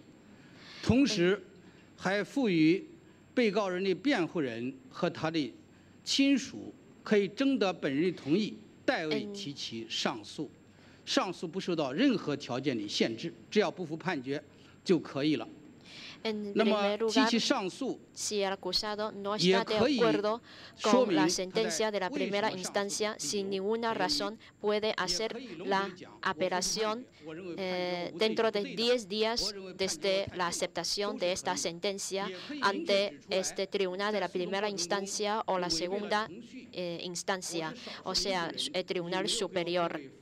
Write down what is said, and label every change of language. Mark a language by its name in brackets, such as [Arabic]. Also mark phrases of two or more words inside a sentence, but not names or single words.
[Chinese] 同时，还赋予被告人的辩护人和他的亲属可以征得本人的同意，代为提起上诉。上诉不受到任何条件的限制，只要不服判决就可以了。那么提起上诉 [Spanish] si el acusado no está de acuerdo con la sentencia de la primera instancia, sin ninguna razón puede hacer la apelación dentro de 10 días desde la aceptación de esta sentencia ante este tribunal de la primera instancia o la segunda instancia, o sea, el tribunal superior.